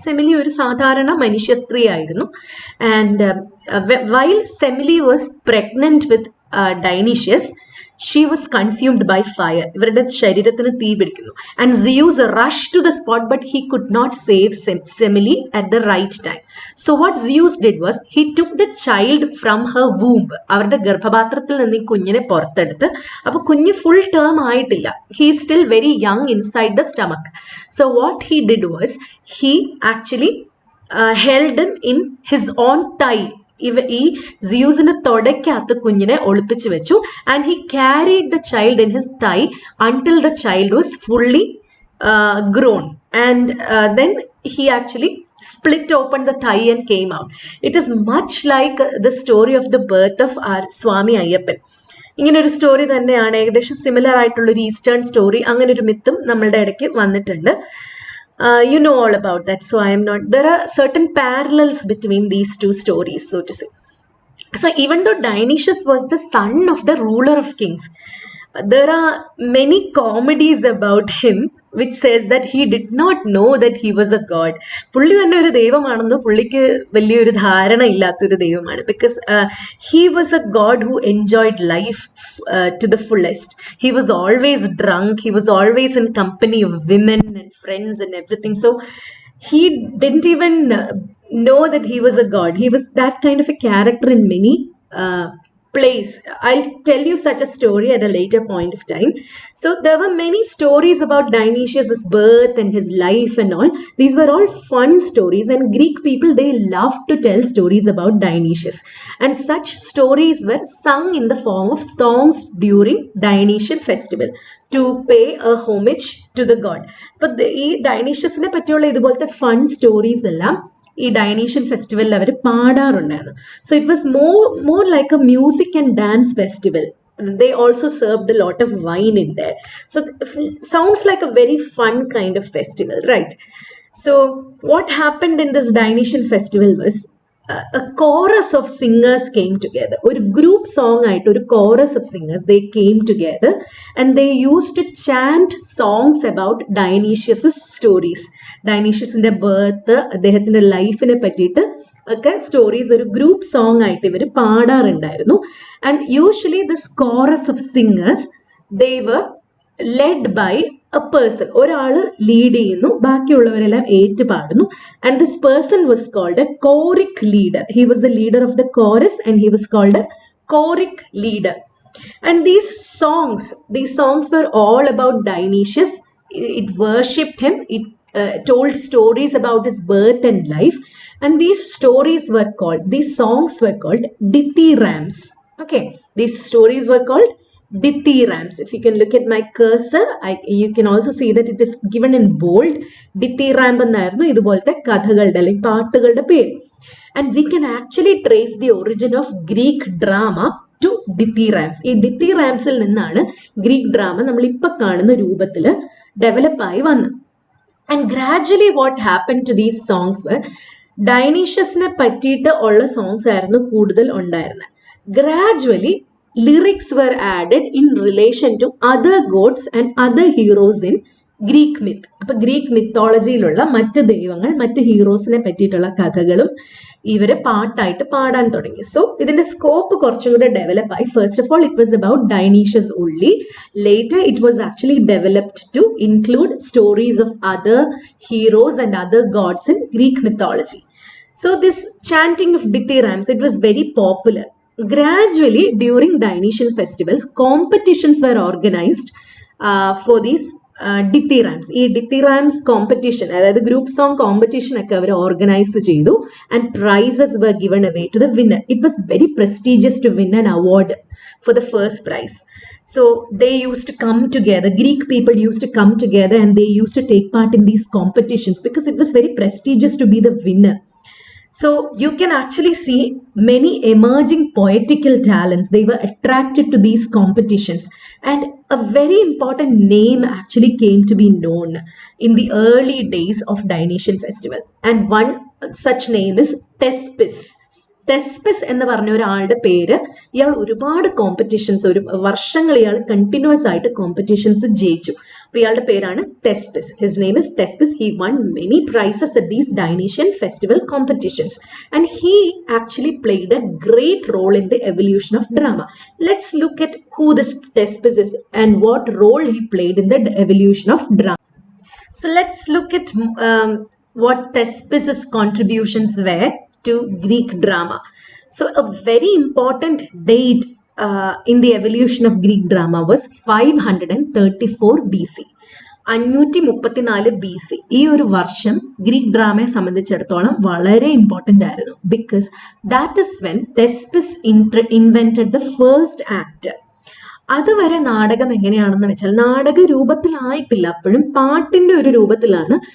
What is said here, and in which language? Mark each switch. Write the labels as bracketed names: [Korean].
[Malayalam] സെമിലി ഒരു സാധാരണ മനുഷ്യ സ്ത്രീ ആയിരുന്നു. [English] And while Semele was pregnant with Dionysus, she was consumed by fire. [Malayalam] ഇവരുടെ ശരീരത്തിന് തീ പിടിക്കുന്നു. [English] And Zeus rushed to the spot, but he could not save Semele at the right time. So what Zeus did was, he took the child from her womb. [Malayalam] അവരുടെ ഗർഭപാത്രത്തിൽ നിന്ന് ഈ കുഞ്ഞിനെ പുറത്തെടുത്ത്, അപ്പോൾ കുഞ്ഞ് ഫുൾ ടേം ആയിട്ടില്ല. [English] He is still very young inside the stomach. So what he did was, he actually held him in his own thigh. [Malayalam] ഈ സിയൂസിന്റെ തൊടയ്ക്കകത്ത് കുഞ്ഞിനെ ഒളിപ്പിച്ചു വെച്ചു. [English] And he carried the child in his thigh until the child was fully grown, and then he actually split open the thigh and came out. It is much like the story of the birth of our Swami Ayyappan. [Malayalam] ഇങ്ങനെ ഒരു story തന്നെയാണ്, ഏകദേശം similar ആയിട്ടുള്ളൊരു eastern story. അങ്ങനെ ഒരു മിത്തും നമ്മളുടെ ഇടയ്ക്ക് വന്നിട്ടുണ്ട്. [English] You know all about that, so I am not. There are certain parallels between these two stories, so to say. So even though Dionysus was the son of the ruler of kings, there are many comedies about him which says that he did not know that he was a god. പുള്ളി തന്നെ ഒരു ദൈവമാണെന്ന് പുള്ളിക്ക് വലിയൊരു ധാരണ ഇല്ലാത്തൊരു ദൈവമാണ്. Because he was a god who enjoyed life to the fullest. He was always drunk. He was always in company of women and friends and everything. So he didn't even know that he was a god. He was that kind of a character in many plays. I'll tell you such a story at a later point of time. So there were many stories about Dionysius' birth and his life and all. These were all fun stories, and Greek people, they loved to tell stories about Dionysius. And such stories were sung in the form of songs during Dionysian festival to pay a homage to the god. [Malayalam] But ഈ ഡൈനീഷ്യസിനെ പറ്റിയുള്ള ഇതുപോലത്തെ fun stories എല്ലാം ഈ ഡൈനീഷ്യൻ ഫെസ്റ്റിവലിൽ അവർ പാടാറുണ്ടായിരുന്നു. [English] So it was more like a music and dance festival. They also served a lot of wine in there. So sounds like a very fun kind of festival, right? So what happened in this Dionysian festival was a chorus of singers came together. [Malayalam] ഒരു group song ആയിട്ട് ഒരു [English] chorus of singers, they came together and they used to chant songs about Dionysius' stories. [Malayalam] ഡൈനീഷ്യസിന്റെ birth, അദ്ദേഹത്തിന്റെ ലൈഫിനെ പറ്റിയിട്ട് ഒക്കെ stories ഒരു group song ആയിട്ട് ഇവർ പാടാറുണ്ടായിരുന്നു. [English] And usually this chorus of singers, they were led by a person. [Malayalam] ഒരാൾ lead ചെയ്യുന്നു, ബാക്കിയുള്ളവരെല്ലാം ഏറ്റുപാടുന്നു. [English] And this person was called a choric leader. He was the leader of the chorus and he was called a choric leader. And these songs were all about Dionysius. It worshipped him. It told stories about his birth and life, and these songs were called Dithyrambs. Okay, these stories were called Dithyrambs. If you can look at my cursor, you can also see that it is given in bold. [Malayalam] Dithyramb എന്നായിരുന്നു ഇതുപോലത്തെ കഥകളുടെ അല്ലെങ്കിൽ പാട്ടുകളുടെ പേര്. [English] And we can actually trace the origin of Greek drama to Dithyrambs. [Malayalam] ഈ Dithyrambsൽ നിന്നാണ് Greek drama നമ്മൾ ഇപ്പൊ കാണുന്ന രൂപത്തിൽ ഡെവലപ്പായി വന്നത്. [English] And gradually what happened to these songs were, [Malayalam] ഡൈനീഷ്യസിനെ പറ്റിയിട്ട് ഉള്ള സോങ്സ് ആയിരുന്നു കൂടുതൽ ഉണ്ടായിരുന്നത്. [English] Gradually lyrics were added in relation to other gods and other heroes in Greek myth. [Malayalam] അപ്പൊ ഗ്രീക്ക് മിത്തോളജിയിലുള്ള മറ്റ് ദൈവങ്ങൾ, മറ്റ് ഹീറോസിനെ പറ്റിയിട്ടുള്ള കഥകളും ഇവരെ പാട്ടായിട്ട് പാടാൻ തുടങ്ങി. സോ ഇതിന്റെ സ്കോപ്പ് കുറച്ചും കൂടെ ഡെവലപ്പ് ആയി. [English] First of all it was about Dionysius only. Later it was actually developed to include stories of other heroes and other gods in Greek mythology. So this chanting of Dithyrambs, it was very popular. Gradually during Dionysian festivals, competitions were organized for these Dithyrambs. [Malayalam] ഈ Dithyrambs competition, അതായത് group song competition ഒക്കെ അവർ organise ചെയ്തു. [English] And prizes were given away to the winner. It was very prestigious to win an award for the first prize. So they used to come together, Greek people used to come together and they used to take part in these competitions because it was very prestigious to be the winner. So you can actually see many emerging poetical talents. They were attracted to these competitions, and a very important name actually came to be known in the early days of Dionysian festival, and one such name is Thespis. [Malayalam] തെസ്പിസ് എന്ന് പറഞ്ഞ ഒരാളുടെ പേര്, ഇയാൾ ഒരുപാട് competitions, ഒരു വർഷങ്ങൾ ഇയാൾ continuous ആയിട്ട് കോമ്പറ്റീഷൻസ് ജയിച്ചു. അപ്പൊ ഇയാളുടെ പേരാണ് തെസ്പിസ്. [English] His name is Thespis. He won many prizes at these Dionysian festival competitions and he actually played a great role in the evolution of drama. Let's look at who this Thespis is and what role he played in the evolution of drama. So let's look at what Thespis' contributions were to Greek drama. So a very important date in the evolution of Greek drama was 534 BC. 534 BC. [Malayalam] ഈ ഒരു വർഷം Greek ഡ്രാമയെ സംബന്ധിച്ചിടത്തോളം വളരെ important ആയിരുന്നു. [English] Because that is when Thespis invented the first act. [Malayalam] അതുവരെ നാടകം എങ്ങനെയാണെന്ന് വെച്ചാൽ നാടക രൂപത്തിലായിട്ടില്ല, അപ്പോഴും പാട്ടിന്റെ ഒരു രൂപത്തിലാണ്.